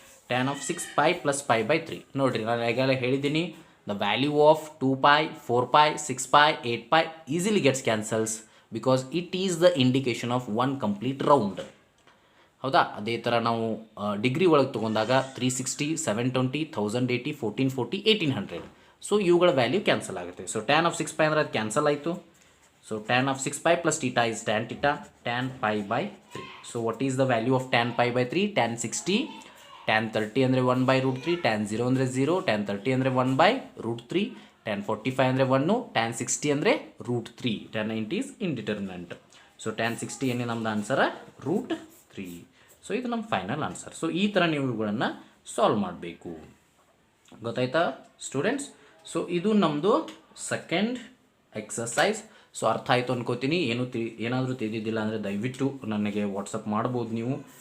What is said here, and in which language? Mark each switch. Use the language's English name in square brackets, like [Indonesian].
[English] tan of 6π + π/3. [Kannada] ನೋಡಿರಿ ನಾನು ಈಗಾಗಲೇ ಹೇಳಿದ್ದೀನಿ, [English] The value of 2π 4π 6π 8π easily gets cancels because it is the indication of one complete round. ಹೌದಾ. [Kannada] ಅದೇ ಥರ ನಾವು ಡಿಗ್ರಿ ಒಳಗೆ ತೊಗೊಂಡಾಗ 360 720 1080 1440 1800. ಸೊ ಇವುಗಳ ವ್ಯಾಲ್ಯೂ ಕ್ಯಾನ್ಸಲ್ ಆಗುತ್ತೆ. ಸೊ tan ಆಫ್ 6π ಅಂದರೆ ಅದು ಕ್ಯಾನ್ಸಲ್ ಆಯಿತು. [English] So tan of 6π + θ is tan θ, tan π/3. So what is the value of tan π/3? [Kannada] tan 60, tan 30 ಅಂದರೆ 1/√3, tan 0 ಅಂದರೆ 0, tan 30 ಅಂದರೆ 1/√3, tan 45 ಅಂದರೆ 1, tan 60 ಅಂದರೆ √3, [English] tan 90 is indeterminate. [Kannada] So tan 60 ಏನೇ ನಮ್ದು ಆನ್ಸರ √3. ಸೊ ಇದು ನಮ್ಮ ಫೈನಲ್ ಆನ್ಸರ್. ಸೊ ಈ ಥರ ನೀವು ಇವುಗಳನ್ನು ಸಾಲ್ವ್ ಮಾಡಬೇಕು. ಗೊತ್ತಾಯ್ತಾ ಸ್ಟೂಡೆಂಟ್ಸ್? ಸೊ ಇದು ನಮ್ಮದು ಸೆಕೆಂಡ್ ಎಕ್ಸಸೈಸ್. ಸೊ ಅರ್ಥ ಆಯಿತು ಅನ್ಕೋತೀನಿ. ಏನಾದರೂ ತಿಳಿದಿದ್ದಿಲ್ಲ ಅಂದರೆ ದಯವಿಟ್ಟು ನನಗೆ ವಾಟ್ಸಪ್ ಮಾಡ್ಬೋದು ನೀವು.